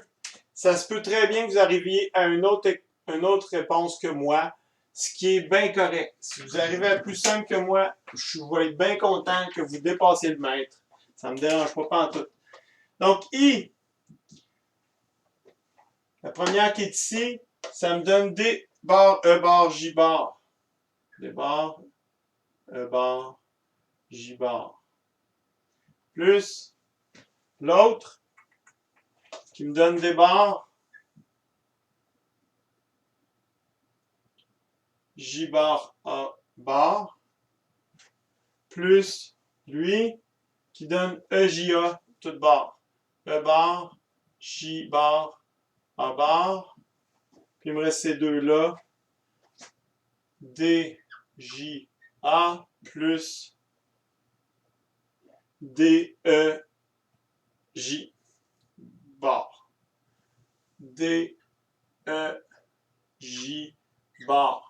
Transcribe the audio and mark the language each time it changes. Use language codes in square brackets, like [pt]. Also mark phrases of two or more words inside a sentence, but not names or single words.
[fr] Ça se peut très bien que vous arriviez à une autre réponse que moi, ce qui est bien correct. Si vous arrivez à plus simple que moi, je vais être bien content que vous dépassiez le mètre. Ça me dérange pas en tout. Donc, I, la première qui est ici, ça me donne D bar, E bar, J bar. D bar, E bar, J bar. Plus l'autre qui me donne des barres, J bar A bar, plus lui qui donne EJA toute barre. E bar, J bar, A bar. Puis il me reste ces deux-là. D, J, A plus D, E, J bar. D, E, J barre.